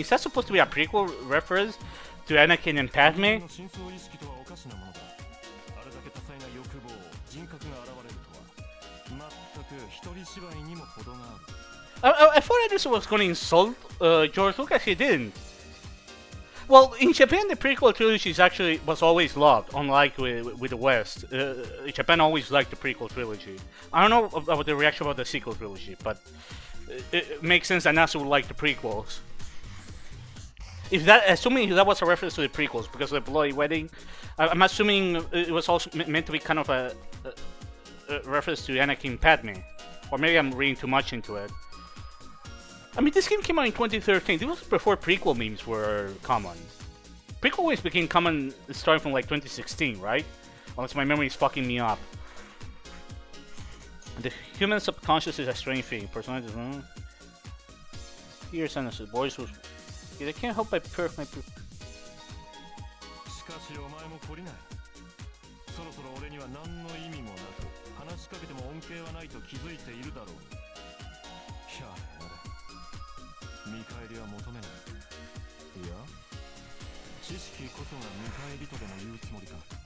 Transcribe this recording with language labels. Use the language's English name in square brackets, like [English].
[English] Is that supposed to be a prequel reference to Anakin and Padme? [Japanese] 真相意識とはおかしなものだ。あれだけ多彩な欲望、人格が現れるとは、全く一人芝居にも程がある。 [English] I thought Anderson was going to insult George Lucas. He didn't. Well, in Japan, the prequel trilogy was always loved, unlike with the West. Japan always liked the prequel trilogy. I don't know about the reaction about the sequel trilogy, but it makes sense that NASA would like the prequels. Assuming that was a reference to the prequels because of the Bloody Wedding, I'm assuming it was also meant to be kind of a reference to Anakin Padme, or maybe I'm reading too much into it. I mean, this game came out in 2013. This was before prequel memes were common. Prequel memes became common starting from like 2016, right? Unless my memory is fucking me up. The human subconscious is a strange thing. Personalities. Here's Anderson. Boys who. They can't help but perk my. [Japanese] しかしお前も懲りない。そろそろ俺には何の意味もなく、話しかけても恩恵はないと気づいているだろう。やれやれ。見返りは求めない。いや、知識こそが見返りとでも言うつもりか。